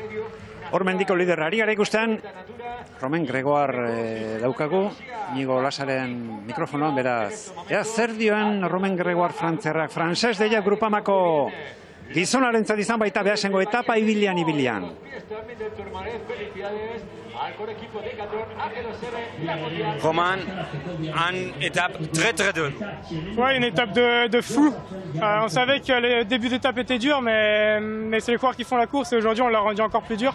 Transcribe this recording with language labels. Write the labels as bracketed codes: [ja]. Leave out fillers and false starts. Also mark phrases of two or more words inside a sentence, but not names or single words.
[eu] Hor mendiko liderrari gara ikusten, Romain Gregoire daukagu, Inigo Lasaren mikrofonoan, beraz. Zer dioen Romain Gregoire frantzerrak, Frances deia Grupamako gizonarentzat izan baita behasengo etapa ibilian. [fr] Roman, une étape très dure. Ouais, une étape de fou. On savait que les débuts d'étape étaient durs, mais c'est les coureurs qui font la course et aujourd'hui on l'a rendu encore plus dur.